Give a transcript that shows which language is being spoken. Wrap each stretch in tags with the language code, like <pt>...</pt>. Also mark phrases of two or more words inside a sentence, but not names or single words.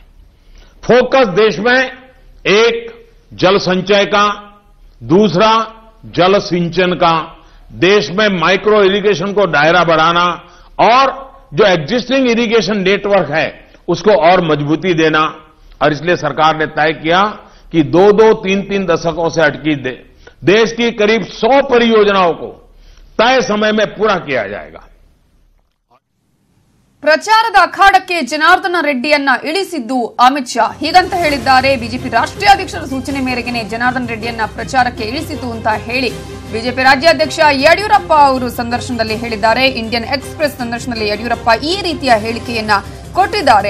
<hi>फोकस देश में एक जल संचय का, दूसरा जल सिंचन का, देश में</hi> <en>micro irrigation</en> <hi>को दायरा बढ़ाना और जो</hi> <en>existing irrigation network</en> <hi>है उसको और मजबूती देना। और इसलिए सरकार ने तय किया कि 2-2, 3-3 दशकों से अटकी देश की करीब 100 परियोजनाओं को तय समय में पूरा किया जाएगा।</hi> <kn>ಪ್ರಚಾರದ ಅಖಾಡಕ್ಕೆ ಜನಾರ್ದನ ರೆಡ್ಡಿಯನ್ನ ಇಳಿಸಿದ್ದು ಅಮಿತ್ ಶಾ ಹೀಗಂತ ಹೇಳಿದ್ದಾರೆ. ಬಿಜೆಪಿ ರಾಷ್ಟ್ರೀಯ ಅಧ್ಯಕ್ಷರ ಸೂಚನೆ ಮೇರೆಗೆ ಜನಾರ್ದನ ರೆಡ್ಡಿಯನ್ನ ಪ್ರಚಾರಕ್ಕೆ ಇಳಿಸಿತು ಅಂತ ಹೇಳಿ ಬಿಜೆಪಿ ರಾಜ್ಯಾಧ್ಯಕ್ಷ ಯಡಿಯೂರಪ್ಪ ಅವರು ಸಂದರ್ಶನದಲ್ಲಿ ಹೇಳಿದ್ದಾರೆ. ಇಂಡಿಯನ್ ಎಕ್ಸ್‌ಪ್ರೆಸ್ ಸಂದರ್ಶನದಲ್ಲಿ ಯಡಿಯೂರಪ್ಪ ಈ ರೀತಿಯ ಹೇಳಿಕೆಯನ್ನ ಕೊಟ್ಟಿದ್ದಾರೆ.</kn>